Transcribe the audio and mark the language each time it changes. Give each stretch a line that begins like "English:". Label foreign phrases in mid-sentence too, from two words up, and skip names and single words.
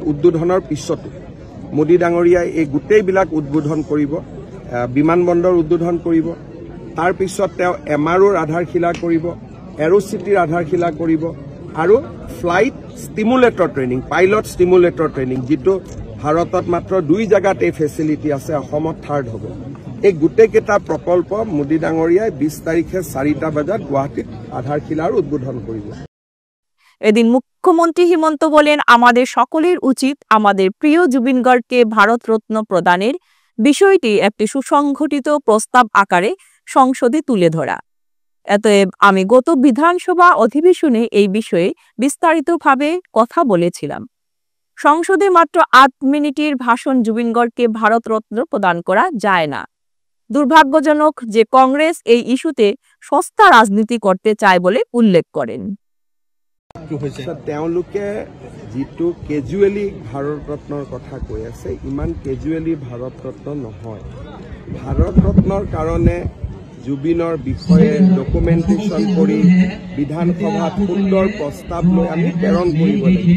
Assamese: উদ্বোধনৰ পিছতো মোদী ডাঙৰীয়াই এই গোটেইবিলাক উদ্বোধন কৰিব, বিমানবন্দৰ উদ্বোধন কৰিব, তাৰ পিছত তেওঁ MROৰ আধাৰশিলা কৰিব, এৰোচিটিৰ আধাৰশিলা কৰিব, আৰু
English: flight simulator training, pilot simulator training,
Assamese: যিটো ভাৰতত মাত্ৰ 2 জাগাত এই ফেচিলিটি আছে, অসমত 3rd হ'ব। এই গোটেইকেইটা প্ৰকল্প মোদী ডাঙৰীয়াই 20 তাৰিখে 4টা বজাত গুৱাহাটীত আধাৰশিলাৰ উদ্বোধন কৰিব।
Bangla: এদিন মুখ্যমন্ত্রী হিমন্ত বলেন, আমাদের সকলের উচিত আমাদের প্রিয় জুবিন গার্গকে ভারতরত্ন প্রদানের বিষয়টি একটি সুসংগঠিত প্রস্তাব আকারে সংসদে তুলে ধরা। অতএব আমি গত বিধানসভা অধিবেশনে এই বিষয়ে বিস্তারিতভাবে কথা বলেছিলাম। সংসদে মাত্র 8 মিনিটের ভাষণ জুবিন গার্গকে ভারতরত্ন প্রদান করা যায় না। দুর্ভাগ্যজনক যে কংগ্রেস এই ইস্যুতে সস্তা রাজনীতি করতে চায় বলে উল্লেখ করেন।
Assamese: তেওঁলোকে যিটো কেজুৱেলি ভাৰতৰত্নৰ কথা কৈ আছে, ইমান কেজুৱেলি ভাৰতৰত্ন নহয়। ভাৰতৰত্নৰ কাৰণে জুবিনৰ বিষয়ে ডকুমেণ্টেশ্যন কৰি বিধানসভাত সুন্দৰ প্ৰস্তাৱ লৈ আমি প্ৰেৰণ কৰিব লাগিব।